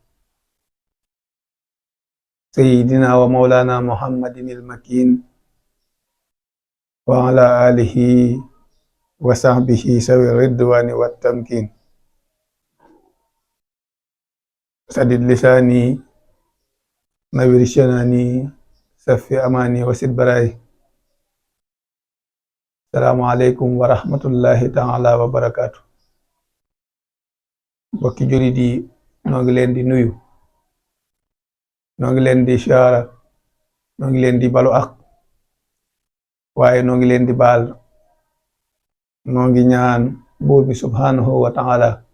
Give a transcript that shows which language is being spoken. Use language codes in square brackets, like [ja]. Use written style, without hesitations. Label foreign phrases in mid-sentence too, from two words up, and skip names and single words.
[ar] سيدنا ومولانا محمد المكين وعلى آله وصحبه سوي الرضوان والتمكين سدد لساني نوّر جناني صفي أماني وسد براي السلام عليكم ورحمة الله تعالى وبركاته [wo] bokki julit yi noo ngi leen di nuyu noo ngi leen di siyaara noo ngi leen di balu ak waaye noo ngi leen di baal noo ngi ñaan buur bi [ar] سبحانه وتعالى